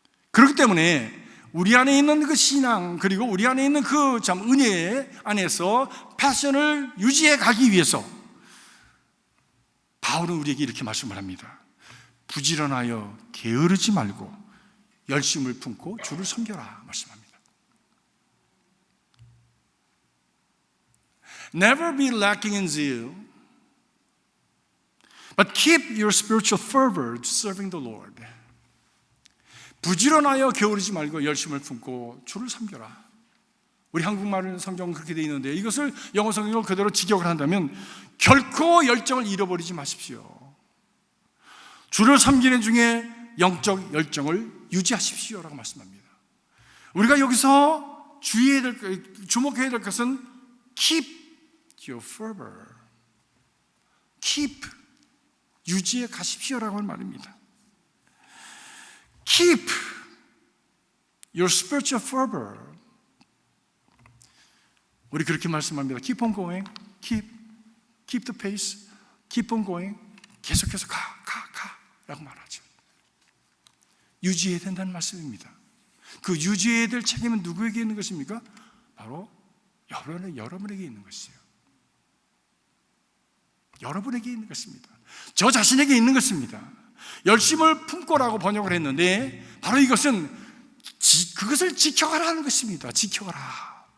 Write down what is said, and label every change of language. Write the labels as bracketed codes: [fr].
[ko] 그렇기 때문에 우리 안에 있는 그 신앙 그리고 우리 안에 있는 그 참 은혜 안에서 패션을 유지해 가기 위해서 바울은 우리에게 이렇게 말씀을 합니다. 부지런하여 게으르지 말고 열심을 품고 주를 섬겨라 말씀합니다. [en] Never be lacking in zeal, but keep your spiritual fervor to serving the Lord. [ko] 부지런하여 게으르지 말고 열심을 품고 주를 섬겨라. 우리 한국말 성경은 그렇게 되어 있는데 이것을 영어 성경으로 그대로 직역을 한다면 결코 열정을 잃어버리지 마십시오. 주를 섬기는 중에 영적 열정을 유지하십시오라고 말씀합니다. 우리가 여기서 주목해야 될 것은 [en] keep your fervor, keep [ko] 유지해 가십시오라고 하는 말입니다. [en] Keep your spiritual fervor. [ko] 우리 그렇게 말씀합니다. [en] Keep on going, keep the pace, keep on going. [ko] 계속해서 가라고 말하죠. 유지해야 된다는 말씀입니다. 그 유지해야 될 책임은 누구에게 있는 것입니까? 바로 여러분에게 있는 것이에요. 여러분에게 있는 것입니다. 저 자신에게 있는 것입니다. 열심을 품고라고 번역을 했는데 바로 이것은 그것을 지켜가라는 것입니다. 지켜가라.